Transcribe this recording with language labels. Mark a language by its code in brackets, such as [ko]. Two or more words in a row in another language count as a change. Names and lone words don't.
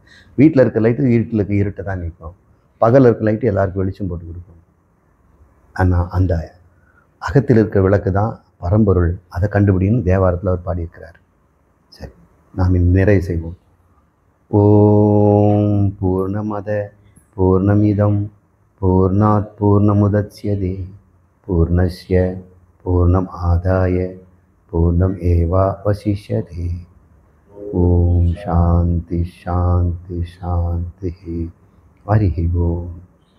[ta] வீட்டில் இருக்க லைட்டு வீட்டில் இருக்க இருட்டை தான் நீக்கும், பகல் இருக்க லைட்டு எல்லாருக்கும் வெளிச்சம் போட்டு கொடுக்கும். ஆனால் அந்த அகத்தில் இருக்கிற விளக்கு தான் பரம்பொருள், அதை கண்டுபிடின்னு தேவாரத்தில் அவர் பாடியிருக்கிறார். சரி, நாம் நிறைவு செய்வோம். [sa] ॐ पूर्णमदः पूर्णमिदम् पूर्णात् पूर्णमुदच्यते पूर्णस्य पूर्णम् आदाय पूर्णम् एवावशिष्यते. ॐ शान्तिः शान्तिः शान्तिः. हरि ॐ.